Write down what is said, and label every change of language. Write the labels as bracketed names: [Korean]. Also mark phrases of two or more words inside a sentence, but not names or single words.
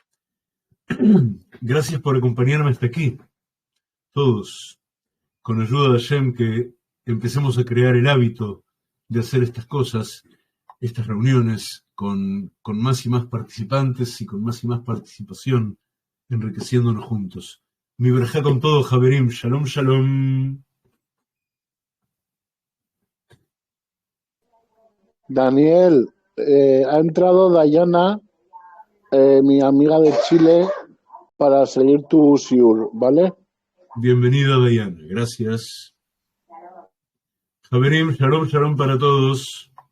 [Spanish] Gracias por acompañarme hasta aquí, todos. Con ayuda de Hashem, que empecemos a crear el hábito de hacer estas cosas, estas reuniones, con más y más participantes y con más y más participación, enriqueciéndonos juntos. Mi verajá con todo, Javerim. [Hebrew] שלום שלום. [Spanish] Daniel, ha entrado Dayana, mi amiga de Chile, para seguir tu shiur, ¿vale? Bienvenida, Dayana. Gracias. [Hebrew] חברים שלום שלום [Spanish] para todos.